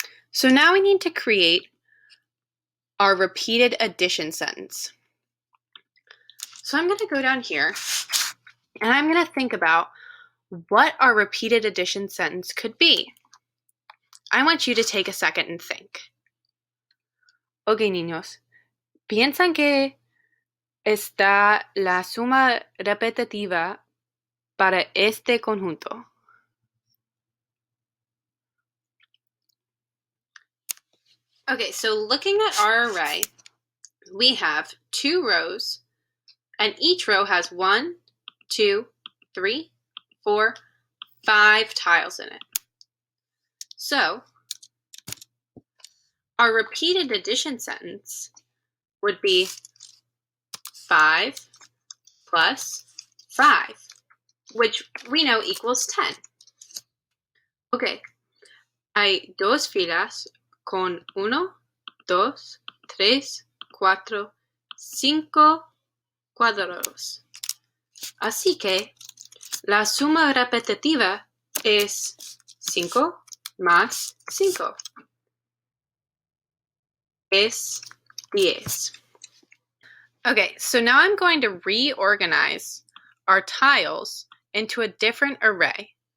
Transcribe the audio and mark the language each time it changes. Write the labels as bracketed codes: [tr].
[en] So now we need to create our repeated addition sentence. So I'm going to go down here and I'm going to think about what our repeated addition sentence could be. I want you to take a second and think. [es] Ok, niños, ¿piensan que está la suma repetitiva para este conjunto? [en] Okay, so looking at our array, we have 2 rows, and each row has 1, 2, 3, 4, 5 tiles in it. So our repeated addition sentence would be 5 plus 5, which we know equals 10. [es] Okay, hay 2 filas con 1, 2, 3, 4, 5 cuadrados. Así que la suma repetitiva es 5 más 5. Es 10. [en] Okay, so now I'm going to reorganize our tiles into a different array.